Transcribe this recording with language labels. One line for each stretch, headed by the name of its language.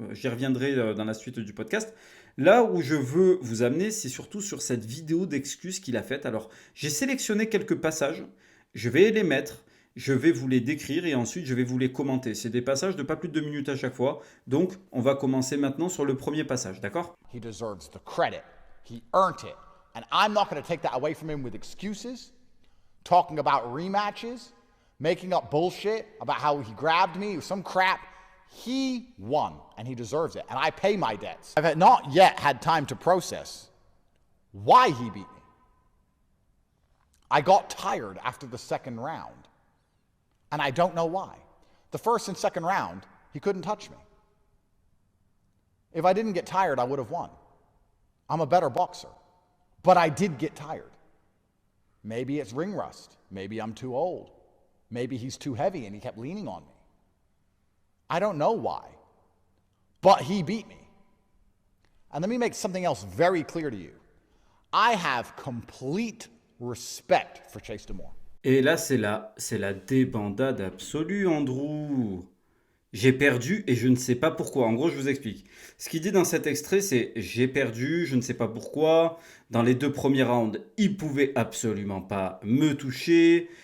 French: J'y reviendrai dans la suite du podcast. Là où je veux vous amener, c'est surtout sur cette vidéo d'excuses qu'il a faite. Alors, j'ai sélectionné quelques passages. Je vais les mettre. Je vais vous les décrire et ensuite je vais vous les commenter. C'est des passages de pas plus de 2 minutes à chaque fois. Donc, on va commencer maintenant sur le premier passage, d'accord?
English: He deserves the credit. He earned it. And I'm not going to take that away from him with excuses, talking about rematches, making up bullshit about how he grabbed me or some crap. He won, and he deserves it. And I pay my debts. I've not yet had time to process why he beat me. I got tired after the second round, and I don't know why. The first and second round, he couldn't touch me. If I didn't get tired, I would have won. I'm a better boxer. But I did get tired. Maybe it's ring rust. Maybe I'm too old. Maybe he's too heavy and he kept leaning on me. I don't know why. But he beat me. And let me make something else very clear to you. I have complete respect for Chase DeMore.
French: Et là, c'est la débandade absolue, Andrew. J'ai perdu et je ne sais pas pourquoi. En gros, je vous explique. Ce qu'il dit dans cet extrait, c'est j'ai perdu, je ne sais pas pourquoi. Dans les 2 premiers rounds, il pouvait absolument pas me toucher.